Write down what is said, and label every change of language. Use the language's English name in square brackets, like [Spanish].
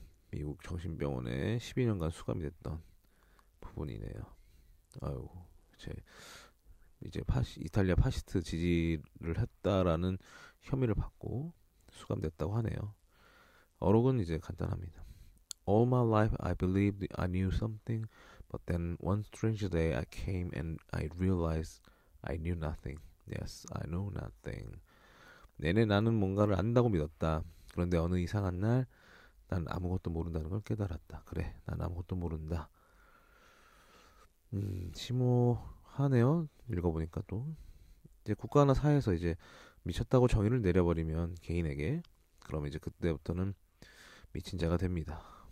[Korean] 미국 정신병원에 12년간 수감이 됐던 부분이네요. 아유, 이제 이탈리아 파시스트 지지를 했다라는 혐의를 받고 수감됐다고 하네요. 어록은 이제 간단합니다. [English] All my life I believed I knew something, but then one strange day I came and I realized I knew nothing. Yes, I know nothing. [Korean] 내내 나는 뭔가를 안다고 믿었다. 그런데 어느 이상한 날 난 아무것도 모른다는 걸 깨달았다. 그래, 난 아무것도 모른다. 심오하네요. 읽어보니까 또 이제 국가나 사회에서 이제 미쳤다고 정의를 내려버리면 개인에게, 그러면 이제 그때부터는 미친 자가 됩니다.